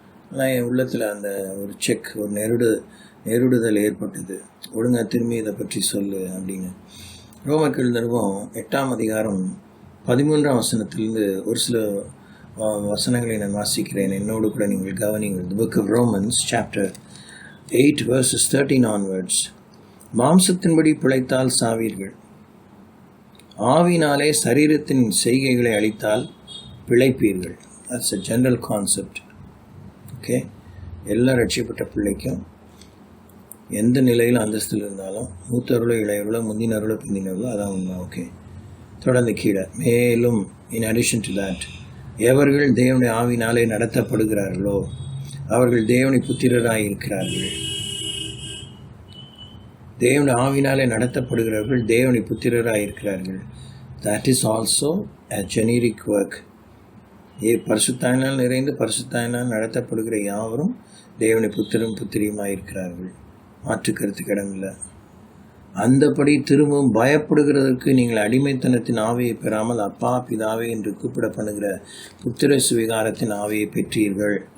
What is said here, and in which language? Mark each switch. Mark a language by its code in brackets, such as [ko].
[ta] ஆனால் என் உள்ளத்தில் அந்த ஒரு ஒரு நெருடுதல் ஏற்பட்டது. ஒழுங்காக திரும்பி இதை பற்றி சொல்லு அப்படின்னு. ரோமர்கள் நிறுவம் 8ஆம் அதிகாரம் 13ஆம் வசனத்திலிருந்து ஒரு சில வசனங்களை நான் வாசிக்கிறேன். என்னோடு கூட நீங்கள் கவனிங்கள். [en] The book of Romans chapter 8 verses 13 onwards. [ta] மாம்சத்தின்படி பிழைத்தால் சாவீர்கள், ஆவினாலே சரீரத்தின் செய்கைகளை அளித்தால் பிழைப்பீர்கள். [en] That's a general concept. [ta] Okay, எல்லாம் ரட்சிக்கப்பட்ட பிள்ளைக்கும் எந்த நிலையில் அந்தஸ்தில் இருந்தாலும், மூத்தவர்களோ இளையவர்களோ முந்தினவர்களோ பிந்தினவர்களோ, அதான் உண்மை. ஓகே, தொடர்ந்து கீழே. மேலும் [en] in addition to that, [ta] எவர்கள் தேவனுடைய ஆவினாலே நடத்தப்படுகிறார்களோ அவர்கள் தேவனுடைய புத்திரராய் இருக்கிறார்கள். தேவனுடைய ஆவினாலே நடத்தப்படுகிறவர்கள் தேவனுடைய புத்திரராய் இருக்கிறார்கள். [en] That is also a generic work. [ta] பரிசுத்தாயினால் நிறைந்து பரிசுத்தாயினால் நடத்தப்படுகிற யாவரும் தேவனுடைய புத்திரரும் புத்திரியுமாய் இருக்கிறார்கள். மாற்று கருத்துக்கு இடமில்லை. அந்தபடி திரும்பவும் பயப்படுகிறதற்கு நீங்கள் அடிமைத்தனத்தின் ஆவியை பெறாமல் அப்பா பிதாவே என்று கூப்பிட பண்ணுகிற புத்திர சுவிகாரத்தின் ஆவியை பெற்றீர்கள்.